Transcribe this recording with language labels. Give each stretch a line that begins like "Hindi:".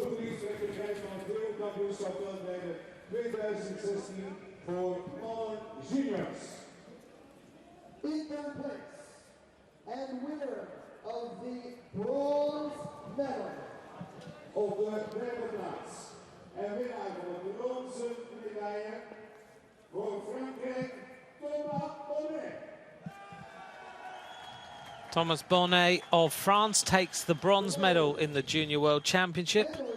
Dutch: Publieksrechtelijkheid van het wereldkampioenschap bij de 2016 voor mannen juniors.
English: In third place and winner of the bronze medal.
Dutch: Op de derde plaats en winnaar van de bronzen medaille voor Frankrijk, Thomas Bonnet.
English: Thomas Bonnet of France takes the bronze medal in the Junior World Championship.